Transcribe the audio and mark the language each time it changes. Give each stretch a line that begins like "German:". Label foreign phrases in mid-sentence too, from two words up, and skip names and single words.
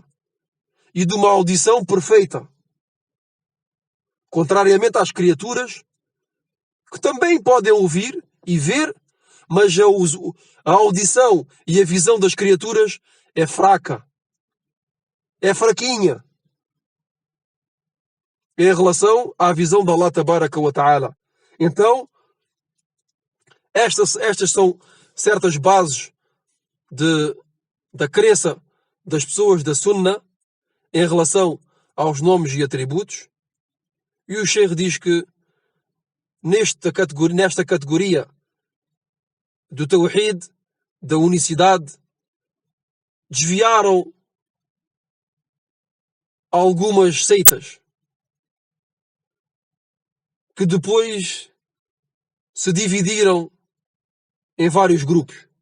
Portuguese: E de uma audição perfeita. Contrariamente às criaturas, que também podem ouvir e ver, mas a audição e a visão das criaturas é fraca. É fraquinha. Em relação à visão de
Arabic: الله تبارك وتعالى.
Portuguese: Então, estas são certas bases da crença das pessoas da Sunna em relação aos nomes e atributos. E o Sheikh diz que nesta categoria do Tawhid, da unicidade, desviaram algumas seitas que depois se dividiram em vários grupos.